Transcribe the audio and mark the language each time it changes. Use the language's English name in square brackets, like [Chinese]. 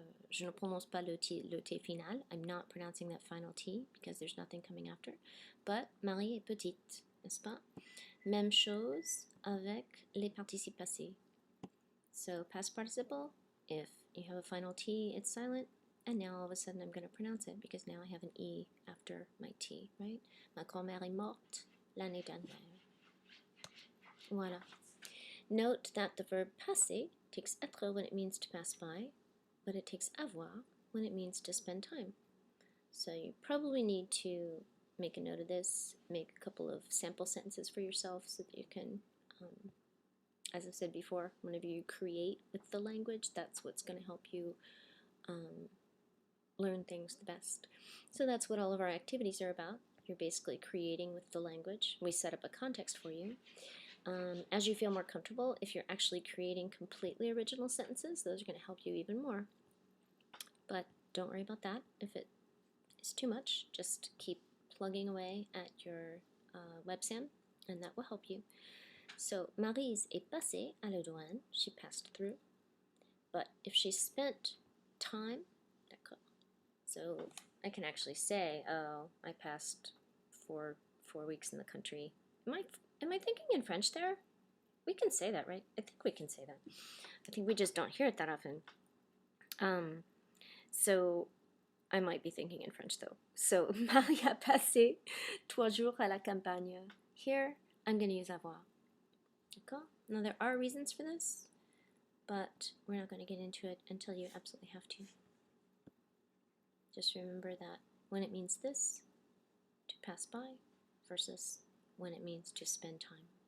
[French] je ne prononce pas le T final. [English] I'm not pronouncing that final T because there's nothing coming after. [French] But Marie est petite, n'est-ce pas? Même chose avec les participes passés. [English] So past participle, if you have a final T, it's silent. And now all of a sudden I'm going to pronounce it because now I have an E after my T, right? [French] Ma grand-mère est morte l'année dernière. Voilà. [English] Note that the verb passer takes être when it means to pass by, but it takes avoir when it means to spend time. So you probably need to make a note of this, make a couple of sample sentences for yourself so that you can, as I've said before, whenever you create with the language, that's what's going to help you learn things the best. So that's what all of our activities are about. You're basically creating with the language. We set up a context for you. As you feel more comfortable, if you're actually creating completely original sentences, those are going to help you even more. But don't worry about that. If it is too much, just keep plugging away at your WebSam, and that will help you. [French] So, Maryse est passée à la douane. [English] She passed through. But if she spent time, d'accord. So I can actually say, oh, I passed for 4 weeks in the country. Am I thinking in French there? We can say that, right? I think we can say that. I think we just don't hear it that often. So I might be thinking in French though. [French] So Marie a passé 3 jours à la campagne. [English] Here, I'm going to use avoir. D'accord? Now there are reasons for this, but we're not going to get into it until you absolutely have to. Just remember that when it means this, to pass by, versus when it means to spend time.